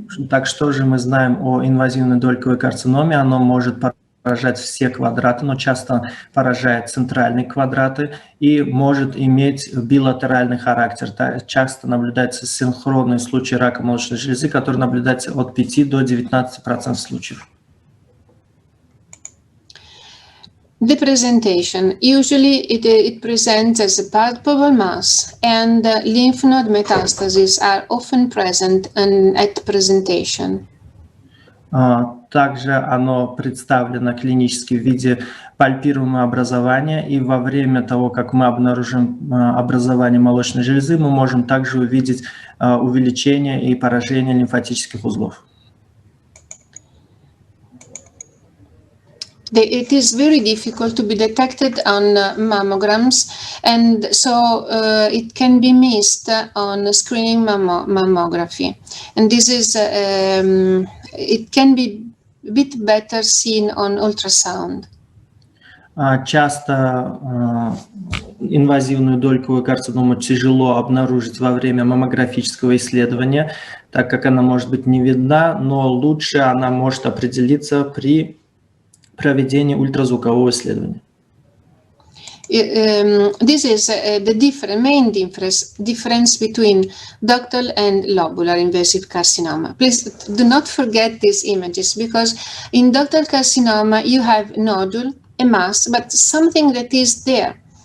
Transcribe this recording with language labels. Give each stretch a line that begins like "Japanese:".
Russian: Так что же мы знаем о инвазивной дольковой карциноме? Оно может поражать все квадраты, но часто поражает центральные квадраты и может иметь билатеральный характер. Часто наблюдается синхронный случай рака молочной железы, который наблюдается от 5 до 19% случаев.
English: The presentation. Usually it presents as a palpable mass, and lymph node metastases are often present at presentation.
Russian: Также оно представлено клинически в виде пальпируемого образования, и во время того, как мы обнаружим образование молочной железы, мы можем также увидеть увеличение и поражение лимфатических узлов.
English: It is very difficult to be detected on mammograms, and so it can be missed on screening mammography. And this is, it can be a bit better seen on ultrasound.
Russian: Часто инвазивную дольковую карциному тяжело обнаружить во время маммографического исследования, так как она может быть не видна, но лучше она может определиться при проведении ультразвукового исследования.
English: This is the main difference between ductal and lobular invasive carcinoma. Please do not forget these images, because in ductal carcinoma you have nodule, a mass, but something that is there.